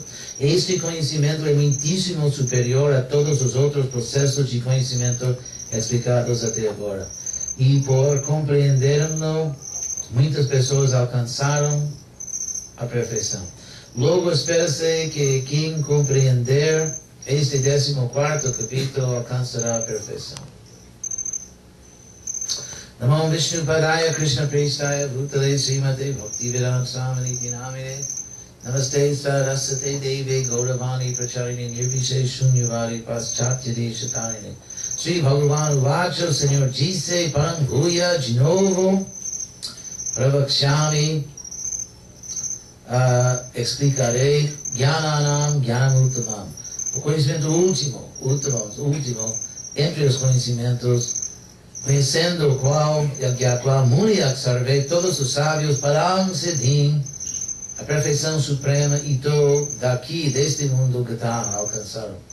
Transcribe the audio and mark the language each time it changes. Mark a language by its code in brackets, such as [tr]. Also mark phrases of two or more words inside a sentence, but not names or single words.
[pt] Este conhecimento é muitíssimo superior a todos os outros processos de conhecimento explicados até agora. E por compreendermos, muitas pessoas alcançaram a perfeição. Logo espera-se que quem compreender este 14º capítulo alcançará a perfeição. [sa] Namo Vishnu Padaya Krishna Prestaya Bhutale Srimate Bhakti Vedanta Swaminiti Namine Namaste Sarasate Deve Gauravani Pracharini Nirvishe Shunyavadi Paschatya Deshatarine. Sri Bhagavan Uvacha, [pt] o Senhor disse: Paranguya de novo Pravakshami, explicarei [sa] Jnananam Jnanamuttamam, [pt] o conhecimento último entre os conhecimentos, conhecendo o qual [sa] Muni Sarve, [pt] todos os sábios [sa] Param Siddhim, [pt] a perfeição suprema, e daqui, deste mundo que alcançaram.